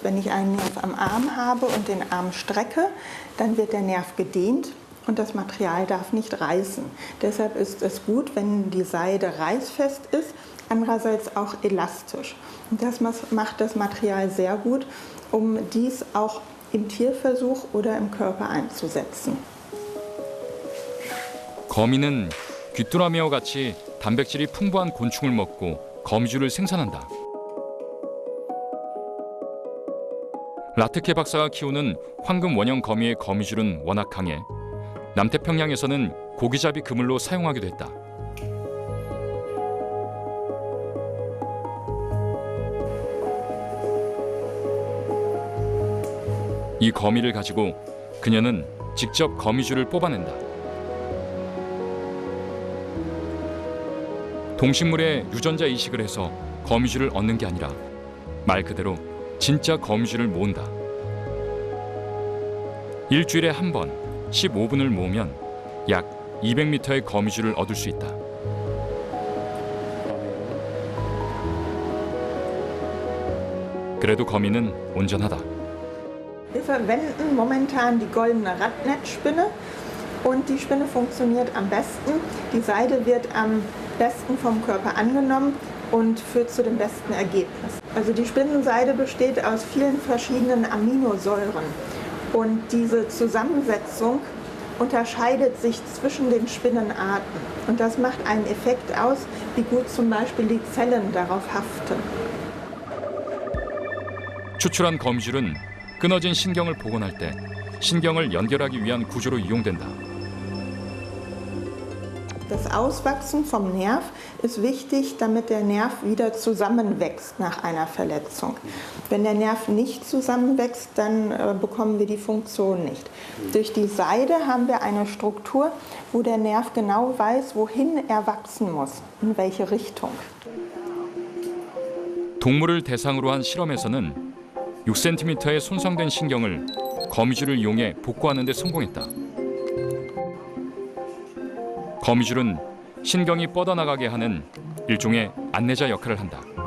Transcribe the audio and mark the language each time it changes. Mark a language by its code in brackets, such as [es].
[de] Wenn ich einen Nerv am Arm habe und den Arm strecke, dann wird der Nerv gedehnt und das Material darf nicht reißen. Deshalb ist es gut, wenn die Seide reißfest ist, andererseits auch elastisch. Und das macht das Material sehr gut, um dies auch im Tierversuch oder im Körper einzusetzen. [ko] 거미는 귀뚜라미와 같이 단백질이 풍부한 곤충을 먹고 거미줄을 생산한다. 라트케 박사가 키우는 황금 원형 거미의 거미줄은 워낙 강해 남태평양에서는 고기잡이 그물로 사용하기도 했다. 이 거미를 가지고 그녀는 직접 거미줄을 뽑아낸다. 동식물의 유전자 이식을 해서 거미줄을 얻는 게 아니라 말 그대로 진짜 거미줄을 모은다. 일주일에 한 번 15분을 모으면 약 200m의 거미줄을 얻을 수 있다. 그래도 거미는 온전하다. [de] Wir verwenden momentan die goldene Radnetzspinne und die Spinne funktioniert am besten. Die Seide wird am besten vom Körper angenommen und führt zu dem besten Ergebnis. Also die Spinnenseide besteht aus vielen verschiedenen Aminosäuren und diese Zusammensetzung unterscheidet sich zwischen den Spinnenarten und das macht einen Effekt aus, wie gut zum Beispiel die Zellen darauf haften. [ko] 추출한 거미줄은 끊어진 신경을 복원할 때 신경을 연결하기 위한 구조로 이용된다. [de] Das Auswachsen vom Nerv ist wichtig, damit der Nerv wieder zusammenwächst nach einer Verletzung. Wenn der Nerv nicht zusammenwächst, dann bekommen wir die Funktion nicht. Durch die Seide haben wir eine Struktur, wo der Nerv genau weiß, wohin er wachsen muss, in welche Richtung. [ko] 동물을 대상으로 한 실험에서는 6cm의 손상된 신경을 거미줄을 이용해 복구하는 데 성공했다. 거미줄은 신경이 뻗어나가게 하는 일종의 안내자 역할을 한다.